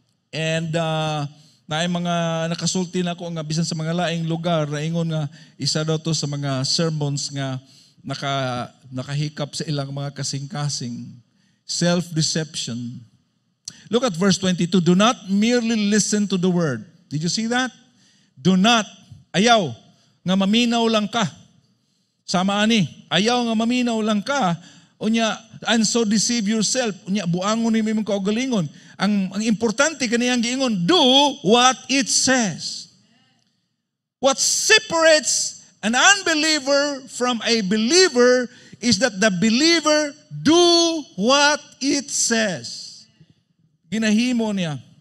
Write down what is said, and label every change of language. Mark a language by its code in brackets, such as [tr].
[ceb] And na mga nakasulti na ko nga bisan sa mga laing lugar na ingon nga isa daw to sa mga sermons nga nakahikap sa ilang mga kasing-kasing. [en] Self-deception. Look at verse 22. Do not merely listen to the word. Did you see that? Do not. [ceb] Ayaw nga maminaw lang ka. Sama ani. Ayaw nga maminaw lang ka. Unya, [en] and so deceive yourself. [ceb] Unya, buangon ni mong kaugalingon. Ang importante kaniyang giingon, [en] do what it says. What separates an unbeliever from a believer is that the believer do what it says. [ceb] Ginahimo niya.